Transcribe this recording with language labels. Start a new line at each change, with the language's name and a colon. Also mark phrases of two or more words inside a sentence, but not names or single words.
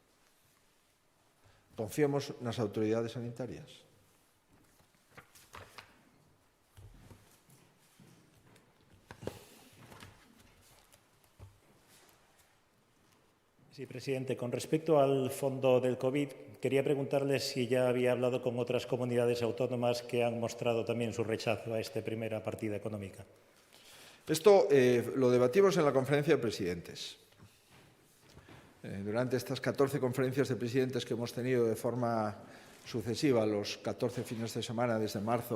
Galician: Confiemos nas autoridades sanitarias.
Spanish: Sí, presidente. Con respecto al fondo del COVID, quería preguntarle si ya había hablado con otras comunidades autónomas que han mostrado también su rechazo a esta primera partida económica. Esto lo debatimos en la conferencia de presidentes. Durante estas 14 conferencias de presidentes que hemos tenido de forma sucesiva, los 14 fines de semana desde marzo